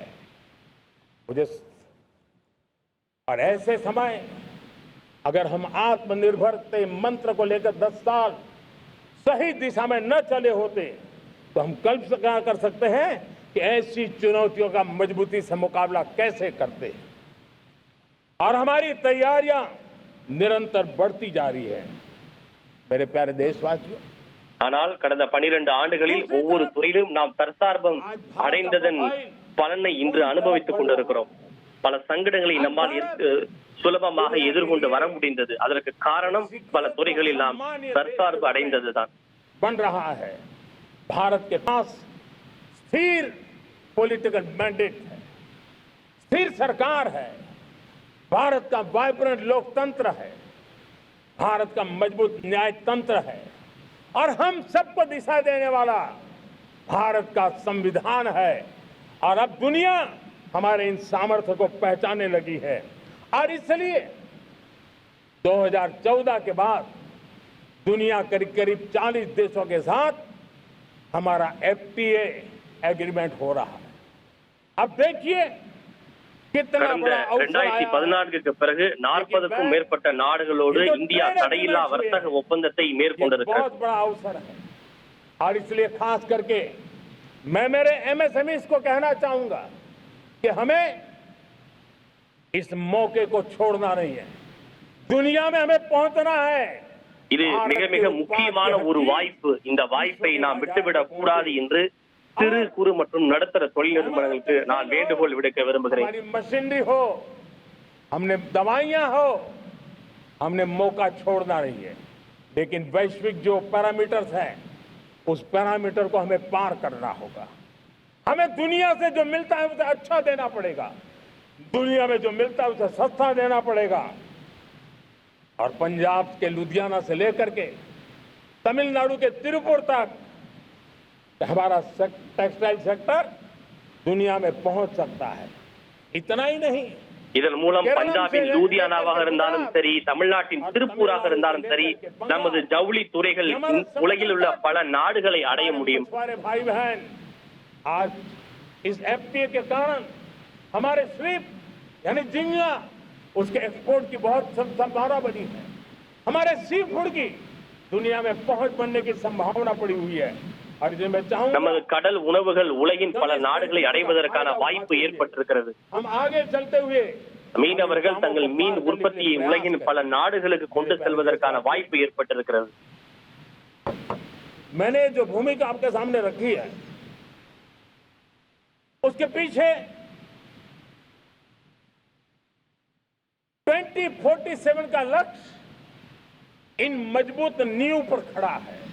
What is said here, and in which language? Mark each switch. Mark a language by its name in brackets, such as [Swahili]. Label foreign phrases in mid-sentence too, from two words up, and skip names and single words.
[Hindi] मुझे और ऐसे समय अगर हम आत्मनिर्भरता मंत्र को लेकर 10 साल सही दिशा में न चले होते तो हम कल्पना कर सकते हैं कि ऐसी चुनौतियों का मजबूती से मुकाबला कैसे करते. और हमारी तैयारियां निरंतर बढ़ती जा रही है. मेरे प्यारे देशवासियों, [Tamil] ஆனால் கடந்த 12 ஆண்டுகளில் ஒவ்வொரு துறையிலும் நாம் தற்சார்பம் அடைந்ததன் பலனை இன்று அனுபவித்துக் கொண்டிருக்கிறோம். பல சங்கடங்களை நம்மால் சுலபமாக எதிர்கொண்டு வர முடிந்தது. அதற்கு காரணம் பல துறைகளில் நாம் தற்சார்பு அடைந்ததுதான். [Hindi] बन रहा है भारत के पास स्थिर [English] political mandate [Hindi] है, स्थिर सरकार है, भारत का वाइब्रेंट लोकतंत्र है, भारत का मजबूत न्याय तंत्र है और हम सबको दिशा देने वाला भारत का संविधान है. और अब दुनिया हमारे इन सामर्थ्य को पहचानने लगी है और इसलिए 2014 के बाद दुनिया करीब करीब 40 देशों के साथ हमारा [English] FTA agreement [Hindi] हो रहा है. अब देखिए कितना बड़ा अवसर आया. [Tamil] 2014க்கு பிறகு 40க்கும் மேற்பட்ட நாடுகளோடு இந்தியா தடையில்லா வர்த்தக ஒப்பந்தத்தை மேற்கொண்டிருக்கிறது. [Hindi] बहुत बड़ा अवसर है और इसलिए खास करके मैं मेरे MSMEs को कहना चाहूंगा कि हमें इस मौके को छोड़ना नहीं है. दुनिया में हमें पहुंचना है. [Tamil] இது மிக மிக முக்கியமான ஒரு வாய்ப்பு. இந்த வாய்ப்பை நாம் விட்டுவிடக் கூடாது என்று சிறு குறு மற்றும் நடுத்தர தொழில் நிறுவனங்களுக்கு நான் வேண்டுகோள் விடுக்க விரும்புகிறேன். [Hindi] हमारी मशीनरी हो, हमने दवाइयां हो, हमने मौका छोड़ना नहीं है. लेकिन वैश्विक जो पैरामीटर्स हैं उस पैरामीटर को हमें पार करना होगा. हमें दुनिया से जो मिलता है उसे अच्छा देना पड़ेगा, दुनिया में जो मिलता है उसे सस्ता देना पड़ेगा. और पंजाब के लुधियाना से लेकर के तमिलनाडु के तिरुपुर तक हमारा [English] textile sector [Hindi] दुनिया में पहुंच सकता है. इतना ही नहीं, [Tamil] இதன் மூலம் பஞ்சாபின் லூதியானாவாக இருந்தாலும் சரி, தமிழ்நாட்டின் திருப்பூராக இருந்தாலும் சரி, நமது ஜவுளி துறைகள் உலகில் உள்ள பல நாடுகளை அடைய முடியும். [Hindi] भाई बहन, आज इस FTA के कारण हमारे स्लिप यानी झींगा उसके एक्सपोर्ट की बहुत संभावना बनी है. हमारे [English] sea food [Hindi] की दुनिया में पहुंच बनने की संभावना पड़ी हुई है. और जो मैं चाहूंगा [Tamil] நமது கடல் உணவுகள் உலகின் பல நாடுகளை அடைவதற்கான வாய்ப்பு ஏற்பட்டிருக்கிறது. [Hindi] हम आगे चलते हुए [Tamil] மீனவர்கள் தங்கள் மீன் உற்பத்தியை உலகின் பல நாடுகளுக்கு கொண்டு செல்வதற்கான வாய்ப்பு ஏற்பட்டிருக்கிறது. [Hindi] मैंने जो भूमिका आपके सामने रखी है उसके पीछे 2047 का लक्ष्य इन मजबूत नींव पर खड़ा है.